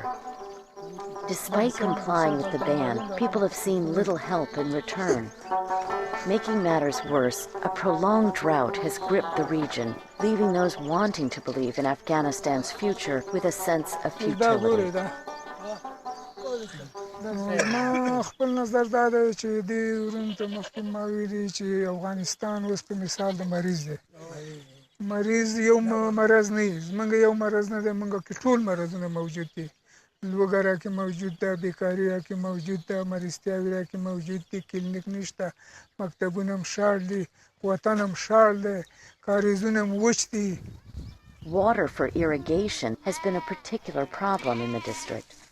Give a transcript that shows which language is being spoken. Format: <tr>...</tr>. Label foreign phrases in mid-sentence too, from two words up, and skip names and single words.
<en>Despite complying with the ban, people have seen little help in return. Making matters worse, a prolonged drought has gripped the region, leaving those wanting to believe in Afghanistan's future with a sense of futility.</en> <ps>ما خپل نظر دا دی چې د ورونته مخکې ما ویلي چې افغانستان اوس په مثال د مریض دی مریض یو مرض نه وي زمونږ یو مرض نه دی موږ کې ټول مرضونه موجود دي لوږه راکې موجود ده بیکاري راکې موجود ده مریضتیاوې راکې موجود دي کلینیک نشته مکتبونه هم شاړ دي وطن هم شاړ دی کاریزونه هم وچ دي.</ps> <en>Water for irrigation has been a particular problem in the district.</en>